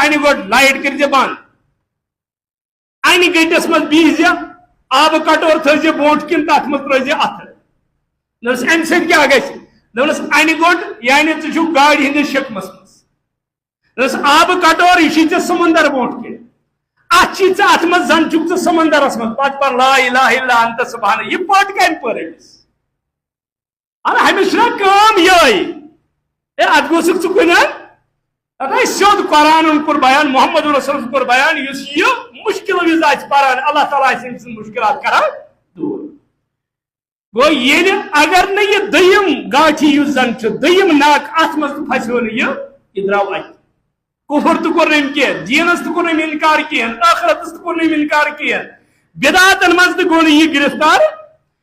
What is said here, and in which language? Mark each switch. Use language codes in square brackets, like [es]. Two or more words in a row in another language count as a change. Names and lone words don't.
[ks] انہِ گوٚٹ لایٹ کٔرۍ زِ بنٛد انہِ گٔٹِس منٛز بِہزِ آبہٕ کٹور تھٲیزِ برونٛٹھ کِنۍ تتھ منٛز ترٲیزِ اَتھٕ دپنس امہِ سۭتۍ کیٛاہ گژھِ دپنس انہِ گوٚٹ یعنی ژٕ چھُکھ گاڑِ ہٕنٛدِس شکمس منٛز دپنس آبہٕ کٹور یہِ چھُے ژےٚ سمندر برونٛٹھ کِنۍ اتھ چھُے ژےٚ اتھ منٛز زن چھُکھ ژٕ سمندرس منٛز پتہٕ پر [ar] لا الہ الا انت سبحانک [ks] یہِ پٔٹ کمہِ پٔر أمِس أمِس چھُنہ کٲم یِہے ہے اتھ گوٚژھُکھ ژٕ کُنہِ اگر سیوٚد قرآنن کوٚر بیان محمد رسولن کوٚر بیان یُس یہِ مُشکل وِزِ آسہِ پران اللہ تعالیٰ آسہِ أمۍ سٕنٛز مُشکلات کران دوٗر گوٚو ییٚلہِ اگر نہٕ یہِ دوٚیِم گاٹھی یُس زن چھُ دوٚیِم ناک اتھ منٛز تہِ پھسیو نہٕ یہِ درٛاو اَتہِ کفر تہِ کوٚر نہٕ أمۍ کینٛہہ دیٖنس تہِ کوٚر نہٕ أمۍ انکار کینٛہہ ٲخرتس تہِ کوٚر نہٕ أمۍ انکار کینٛہہ بدعاتن منٛز تہِ گوٚو نہٕ یہِ گرفتار